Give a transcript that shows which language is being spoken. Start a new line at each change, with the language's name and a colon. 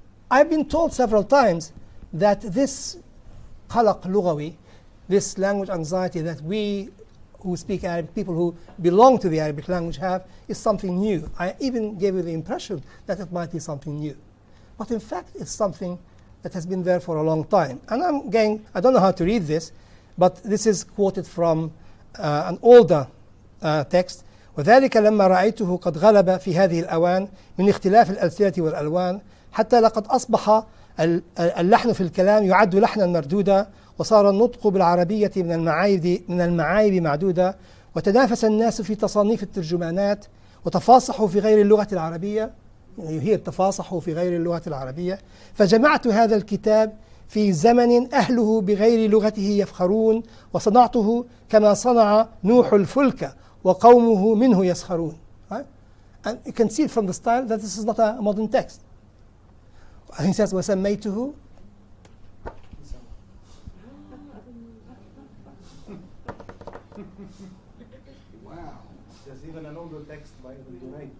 English: I've been told several times that this qalaq lughawi, this language anxiety that we who speak Arabic, people who belong to the Arabic language have, is something new. I even gave you the impression that it might be something new. But in fact, it's something that has been there for a long time. And I don't know how to read this, but this is quoted from an older text.
Arabic: وذلك لما رأيته قد غلب في هذه الأوان من اختلاف الألسنة والألوان حتى لقد أصبح اللحن في الكلام يعد لحنا مردودا وصار النطق بالعربية من المعايب معدودة وتنافس الناس في تصانيف الترجمانات وتفاصحوا في غير اللغة العربية. هي تفاصحوا في غير اللغة العربية. فجمعت هذا الكتاب في زمن أهله بغير لغته يفخرون وصنعته كما صنع نوح الفلك وقومه منه يسخرون.
English: Right? And you can see from the style that this is not a modern text. He says وسميته. Wow. There's even an older text by Ibn Durayd.